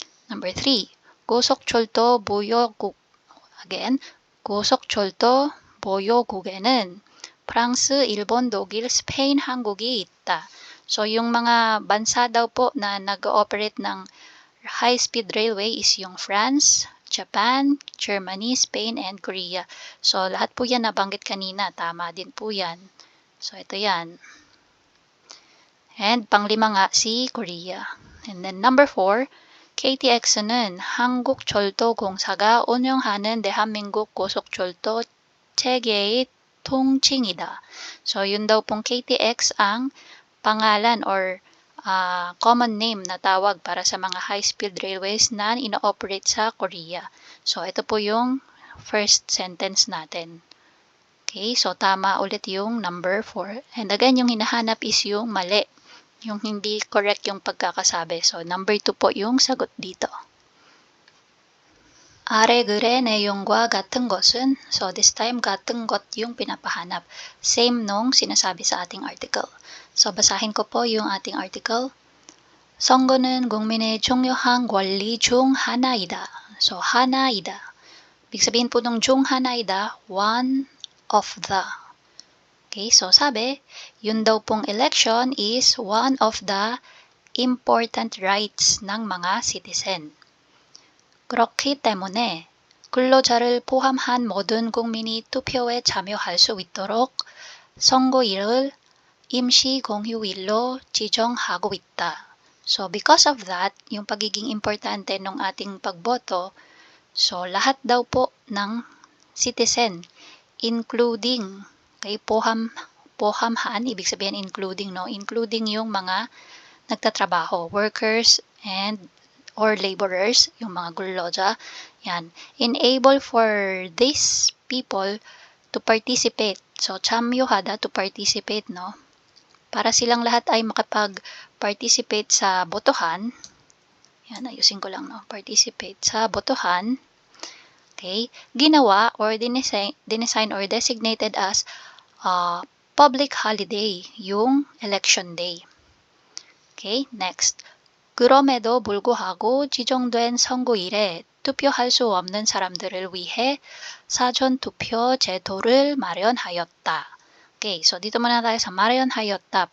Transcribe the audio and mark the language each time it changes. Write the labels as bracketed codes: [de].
[ko] Number 3, 고속철도 무역국. Again, 고속철도 무역국에는 프랑스, 일본, 독일, 스페인, 한국이 있다. [tl] So, yung mga bansa daw po na nag-ooperate ng high-speed railway is yung France, Japan, Germany, Spain, and Korea. So, lahat po yan nabanggit kanina. Tama din po yan. So, ito yan. And panglima nga si Korea. [en] And then number 4, [ko] KTX는 한국철도공사가 운영하는 대한민국 고속철도 체계의 통칭이다. [tl] So, yun daw pong KTX ang pangalan or common name na tawag para sa mga high-speed railways na ino-operate sa Korea. So, ito po yung first sentence natin. Okay, so tama ulit yung number 4. And again, yung hinahanap is yung mali. Yung hindi correct yung pagkakasabi. So, number 2 po yung sagot dito. [ko] 아래 글의 내용과 같은 것은, [en] so this time [ko] 같은 것 [tl] yung pinapahanap. Same nung sinasabi sa ating article. So, basahin ko po yung ating article. [ko] 선거는 국민의 중요한 권리 중 하나이다. So, 하나이다. [tl] Ibig sabihin po nung 중 하나이다, [en] one of the. [tl] Okay, so sabi, yun daw pong election [en] is one of the important rights [tl] ng mga citizen. [ko] 그렇기 때문에 근로자를 포함한 모든 국민이 투표에 참여할 수 있도록 선거일을 임시 공휴일로 지정하고 있다. [en] So because of that, [tl] yung pagiging importante ng ating pagboto, so lahat daw po ng citizen, including okay, pohamhan, ibig sabihin including, no? Including yung mga nagtatrabaho, [en] workers and or laborers, [tl] yung mga gulloja, yan. [en] Enable for these people to participate. [tl] So, 참여하다, [en] to participate, [tl] no? Para silang lahat ay makapag-participate sa botohan. Yan, ayusin ko lang, no? Participate sa botohan. Okay? Ginawa or dinesign [en] or designated as public holiday, [tl] yung election day. [en] Okay, next. [ko] 그럼에도 불구하고 지정된 선거일에 투표할 수 없는 사람들을 위해 사전투표 제도를 마련하였다. [tl] Okay, so dito muna tayo sa 마련하였다.